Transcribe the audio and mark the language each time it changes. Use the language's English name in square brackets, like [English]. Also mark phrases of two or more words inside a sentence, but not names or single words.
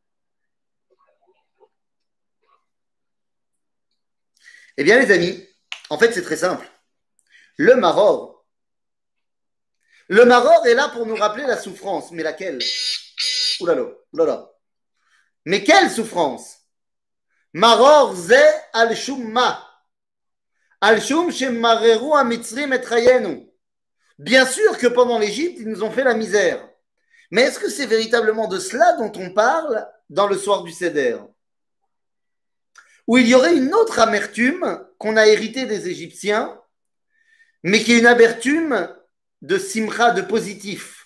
[French] Eh bien les amis, en fait c'est très simple. Le maror est là pour nous rappeler la souffrance, mais laquelle? Oulala. Mais quelle souffrance? [Hebrew] מרור זה על שום מה. על שום שמררו המצרים את חיינו. [French] Bien sûr que pendant l'Égypte, ils nous ont fait la misère. Mais est-ce que c'est véritablement de cela dont on parle dans le soir du Seder? Où il y aurait une autre amertume qu'on a héritée des Égyptiens, mais qui est une amertume de simcha, de positif.